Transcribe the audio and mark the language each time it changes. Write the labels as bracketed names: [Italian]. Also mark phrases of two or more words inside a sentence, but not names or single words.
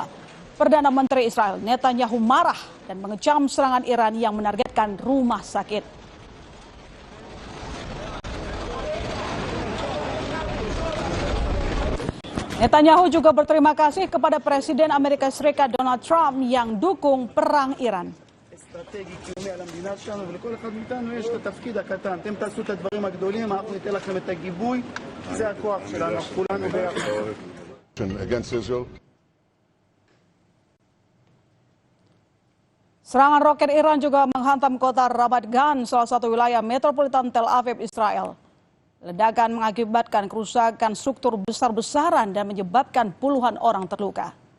[Indonesian] Perdana Menteri Israel Netanyahu marah dan mengecam serangan Iran yang menargetkan rumah sakit. Netanyahu juga berterima kasih kepada Presiden Amerika Serikat Donald Trump yang dukung perang Iran. [Hebrew] אסטרטגי קיומי על המדינה שלנו ולכל אחד מאיתנו יש את התפקיד הקטן. אתם תעשו את הדברים הגדולים, אנחנו ניתן לכם את הגיבוי. זה הכוח שלנו, כולנו ביחד. [Indonesian] Serangan roket Iran juga menghantam kota Ramat Gan, salah satu wilayah metropolitan Tel Aviv, Israel. Ledakan mengakibatkan kerusakan struktur besar-besaran dan menyebabkan puluhan orang terluka.